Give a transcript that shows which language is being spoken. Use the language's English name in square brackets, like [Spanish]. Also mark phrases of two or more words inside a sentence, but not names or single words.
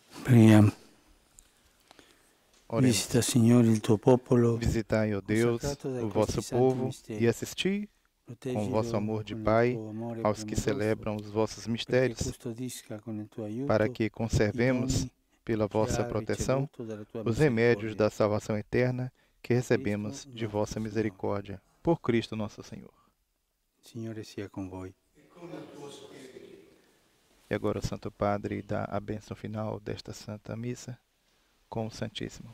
[Italian] Preghiamo. [Portuguese] Oremos. [Italian] Visita, Signore, il tuo popolo. [Portuguese] Visitai, ó Deus, o vosso povo e assisti com o vosso amor de Pai aos que celebram os vossos mistérios, para que conservemos, pela vossa proteção, os remédios da salvação eterna que recebemos de vossa misericórdia. Por Cristo nosso Senhor. [Italian] Signore sia con voi. [Portuguese] E agora o Santo Padre dá a bênção final desta Santa Missa com o Santíssimo.